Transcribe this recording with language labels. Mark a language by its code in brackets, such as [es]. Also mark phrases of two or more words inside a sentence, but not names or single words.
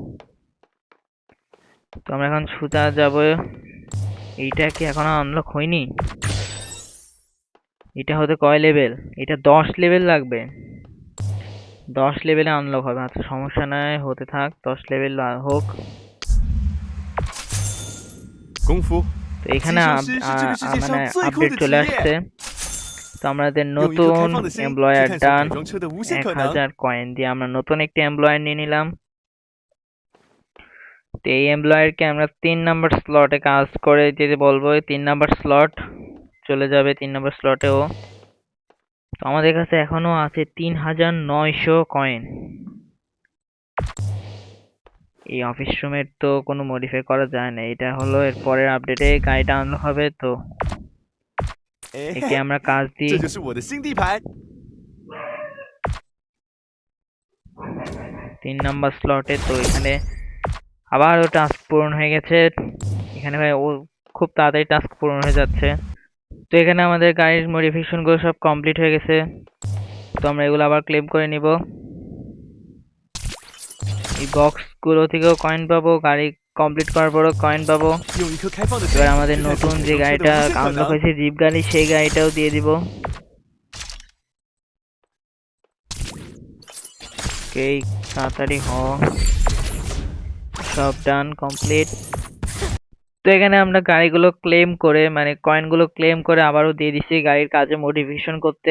[bn] তো আমরা এখন সোজা যাব। এইটা কি এখনো আনলক হয়নি? এটা হতে কয় লেভেল? এটা 10 লেভেল লাগবে, 10 লেভেলে আনলক হবে। আচ্ছা সমস্যা নাই, হতে থাক, 10 লেভেল হোক। [zh] 功夫 [bn] তো [zh] 机 [bn] এখানে [zh] 修师是这个世界 [bn] মানে [zh] 上最酷 [bn] আপডেট [zh] 的 [bn] চলে [zh] 职 [bn] আসছে। [zh] 业。 [bn] তো আমাদের [zh] 用一颗 [bn] নতুন [zh] 开放的心去 [bn] এমপ্লয়ার [zh] 探索 [bn] ডান। [zh] 改装车的无限可能。 [bn] 1000 কয়েন দিয়ে আমরা নতুন একটি এমপ্লয়ার নিয়ে নিলাম। তো এই এমপ্লয়ারকে আমরা 3 নাম্বার স্লটে কাজ করে দিতে বলবো। 3 নাম্বার স্লট চলে যাবে, 3 নাম্বার স্লটেও। তো আমাদের কাছে এখনো আছে 3,900 কয়েন। এই অফিস রুমের তো কোনো মডিফাই করা যায় না, এটা হলো এর পরের আপডেটে গাড়িটা আনলক হবে। তো [zh] 哎 [bn] একে [zh] 嘿， [bn] আমরা কাজ দিই। [zh] 这就是我的新地盘。 [bn] 3 নাম্বার স্লটে। তো এখানে আবারও টাস্ক পূরণ হয়ে গেছে। এখানে ভাই ও খুব তাড়াতাড়ি টাস্ক পূরণ হয়ে যাচ্ছে। তো এখানে আমাদের গাড়ির মডিফিকেশন গুলো সব কমপ্লিট হয়ে গেছে। তো আমরা এগুলো আবার ক্লেম করে নিব। এই বক্স গুলো থেকেও কয়েন পাবো, গাড়ি কমপ্লিট করার পরও কয়েন পাবো। [zh] 用一颗开放的心 [bn] এবার আমাদের [zh] 去探索 [bn] নতুন [zh] 改 [bn] যে [zh] 装车的 [bn] গাড়িটা [zh] 无限可 [bn] আনলক [zh] 能。 [bn] হয়েছে জিপ গাড়ি, সেই গাড়িটাও দিয়ে দিব। ওকে, তাড়াতাড়ি হ, সব [en] done complete. [bn] তো এখানে আমরা গাড়িগুলো ক্লেম করে মানে কয়েনগুলো ক্লেম করে আবারও দিয়ে দিছি গাড়ির কাজে মডিফিকেশন করতে।